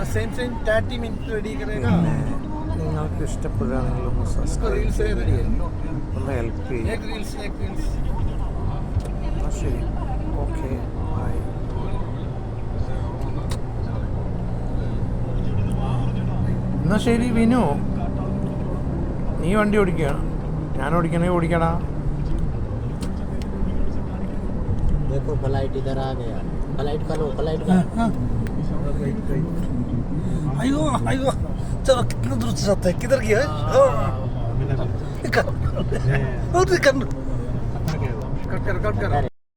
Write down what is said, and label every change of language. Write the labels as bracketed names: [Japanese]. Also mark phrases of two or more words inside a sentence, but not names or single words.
[Malayalam] പിന്നെ നിങ്ങൾക്ക് ഇഷ്ടപ്പെടുകയാണെങ്കിൽ ഒന്ന് സബ്സ്ക്രൈബ് ചെയ്യുക, ഒന്ന് ഹെൽപ്പ് ചെയ്യുക. ശരി, [English] okay, bye. [Malayalam] എന്നാൽ ശരി വിനു, നീ വണ്ടി ഓടിക്കുകയാണ്, ഞാൻ ഓടിക്കണേ ഓടിക്കടാ. [Hindi] देखो फ्लाइट इधर आ गया, फ्लाइट का लो, फ्लाइट का। अयो अयो, चलो कितना दूर से जाता है, किधर गया है? कट कर कट कर